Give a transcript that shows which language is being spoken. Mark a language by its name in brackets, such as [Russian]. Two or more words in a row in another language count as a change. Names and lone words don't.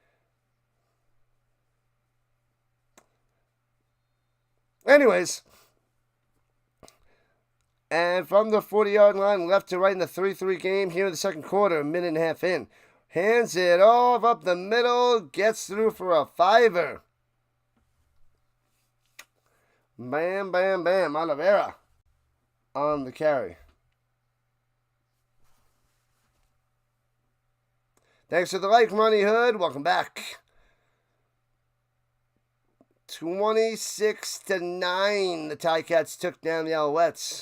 [English] Anyways, and from the 40-yard line, left to right in the 3-3 game here in the second quarter, a minute and a half in. Hands it off up the middle, gets through for a 5-er. Bam, bam, bam, Oliveira on the carry. Thanks for the like, Ronnie Hood. Welcome back. 26-9, the Ticats took down the Alouettes.